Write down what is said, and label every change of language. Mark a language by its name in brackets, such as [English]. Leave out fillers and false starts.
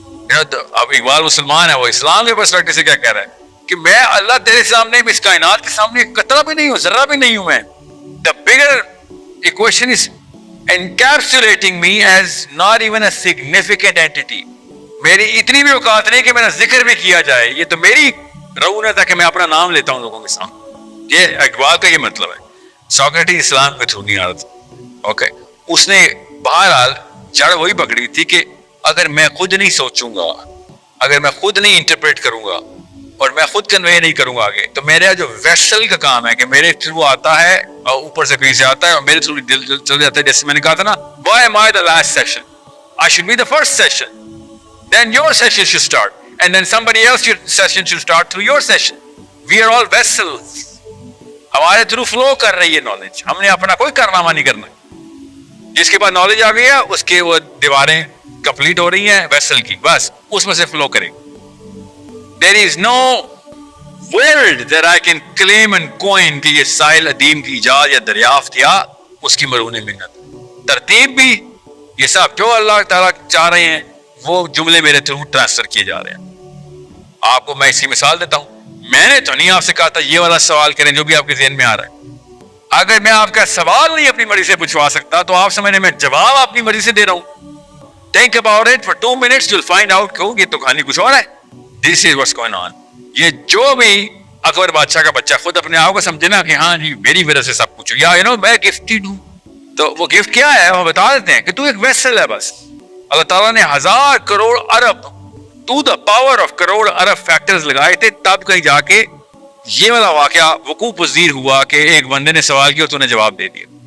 [Urdu] اب اقبال مسلمان ہے, وہ اسلام کے پرسپیکٹو سے کیا کہہ رہا ہے کہ میں اللہ تیرے سامنے, اس کائنات کے سامنے ایک قطرہ بھی نہیں ہوں, ذرہ بھی نہیں ہوں میں. [English] The bigger equation is encapsulating me as not even a significant entity. [Urdu] میری اتنی بھی اوقات نہیں کہ میرا ذکر بھی کیا جائے, یہ تو میری رعونت ہے کہ میں اپنا نام لیتا ہوں لوگوں کے سامنے. یہ اقبال کا یہ مطلب ہے. سوکریٹس اسلام کے تھرو نہیں آ رہا تھا, اوکے, اس نے بہرحال جڑ وہی پکڑی تھی کہ اگر میں خود نہیں سوچوں گا, اگر میں خود نہیں انٹرپریٹ کروں گا اور میں خود کنوے نہیں کروں گا آگے, تو میرا جو ویسل کا کام ہے کہ میرے تھرو آتا ہے اور اوپر سے کہیں سے آتا ہے اور میرے تھرو دل چل جاتا ہے, جیسے میں نے کہا تھا نا, [English] why am I the last session? I should be the first session. Then your session should start and then somebody else's session should start through your session. We are all vessels. [Urdu] ہمارے through flu کر رہی ہے knowledge, ہم نے اپنا کوئی کارنامہ نہیں کرنا. جس کے بعد نالج آ گئی ہے اس کے وہ دیواریں کمپلیٹ ہو رہی ہیں ویسل کی, بس اس میں سے فلو کریں. [English] There is no world that I can claim and coin [Urdu] کہ یہ ساحل ادیم کی ایجاد یا دریافت یا اس کی مرہون منت. ترتیب بھی یہ سب جو اللہ تعالیٰ چاہ رہے ہیں وہ جملے میرے تھرو ٹرانسفر کیے جا رہے ہیں. آپ کو میں اسی مثال دیتا ہوں, میں نے تو نہیں آپ سے کہا تھا یہ والا سوال کریں جو بھی آپ کے ذہن میں آ رہا ہے. اگر میں آپ کا سوال نہیں اپنی مرضی سے پوچھوا سکتا تو آپ سمجھنے میں جواب اپنی مرضی سے دے رہا ہوں. [English] Think about it for 2 minutes, you'll find out [Urdu] کہ یہ تو کہانی کچھ اور ہے. [English] This is what's going on. [Urdu] یہ جو بھی اکبر بادشاہ کا بچہ خود اپنے آپ کو سمجھے نا کہ ہاں جی میری وجہ سے سب کچھ, یا میں گفٹڈ ہوں, تو وہ گفٹ کیا ہے وہ بتا دیتے ہیں کہ تو ایک ویسل ہے بس. اللہ تعالیٰ نے 1000 کروڑ ارب [English] to the power of [Urdu] crore Arab factors لگائے تھے, تب کہیں جا کے یہ والا واقعہ وقوع پذیر ہوا کہ ایک بندے نے سوال کیا تو نے جواب دے دیا.